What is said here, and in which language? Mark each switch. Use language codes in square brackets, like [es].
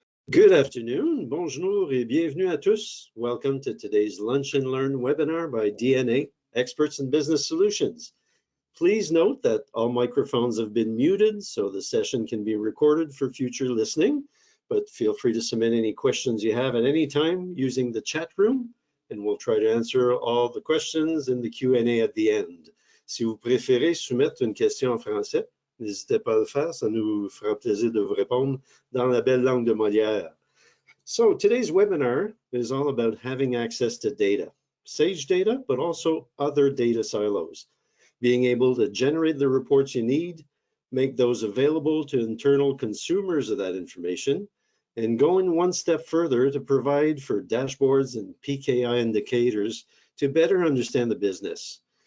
[en] Good afternoon, [fr] bonjour et bienvenue à tous. [en] Welcome to today's Lunch and Learn webinar by DNA, Experts in Business Solutions. Please note that all microphones have been muted, so the session can be recorded for future listening, but feel free to submit any questions you have at any time using the chat room, and we'll try to answer all the questions in the Q&A at the end. [fr] Si vous préférez soumettre une question en français, n'hésitez pas à le faire, ça nous fera plaisir de vous répondre dans la belle langue de Molière. [en] So today's webinar is all about having access to data, Sage data, but also other data silos, being able to generate the reports you need, make those available to internal consumers of that information, and going one step further to provide for dashboards and PKI indicators to better understand the business.